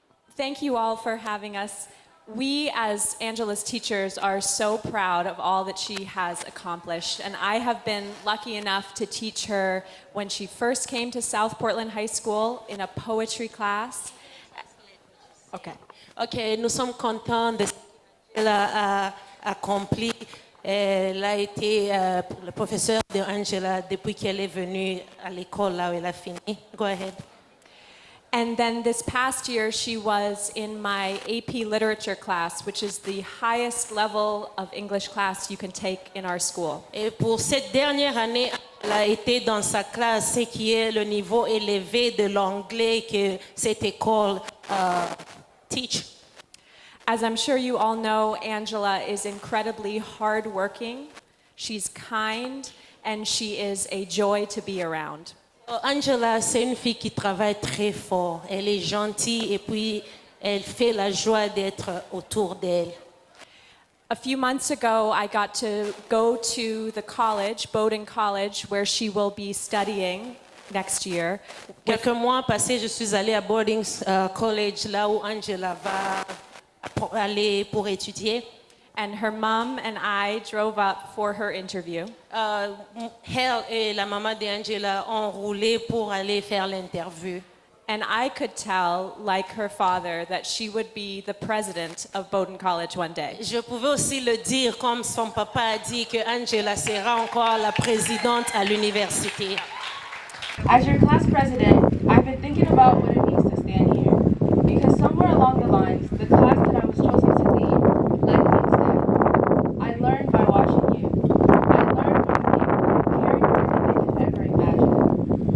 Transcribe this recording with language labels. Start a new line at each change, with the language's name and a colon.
English: Thank you all for having us. We, as Angela's teachers, are so proud of all that she has accomplished. And I have been lucky enough to teach her when she first came to South Portland High School in a poetry class. Okay.
French: Ok, nous sommes contents de ce qu'elle a accompli. Elle a été le professeur de Angela depuis qu'elle est venue à l'école là où elle a fini.
English: Go ahead. And then this past year, she was in my AP Literature class, which is the highest level of English class you can take in our school.
French: Et pour cette dernière année, elle a été dans sa classe, ce qui est le niveau élevé de l'anglais que cette école
English: teach. As I'm sure you all know, Angela is incredibly hardworking. She's kind, and she is a joy to be around.
French: Angela, c'est une fille qui travaille très fort. Elle est gentille et puis elle fait la joie d'être autour d'elle.
English: A few months ago, I got to go to the college, Bowdoin College, where she will be studying next year.
French: Quelques mois passés, je suis allée à Boarding College, là où Angela va aller pour étudier.
English: And her mom and I drove up for her interview.
French: Elle et la maman d'Angela ont roulé pour aller faire l'interview.
English: And I could tell, like her father, that she would be the president of Bowdoin College one day.
French: Je pouvais aussi le dire comme son papa a dit que Angela sera encore la présidente à l'université.
English: As your class president, I've been thinking about what it means to stand here. Because somewhere along the lines, the class that I was chosen to lead led me instead. I learned by watching you. I learned from the people who cared more than they could ever imagine.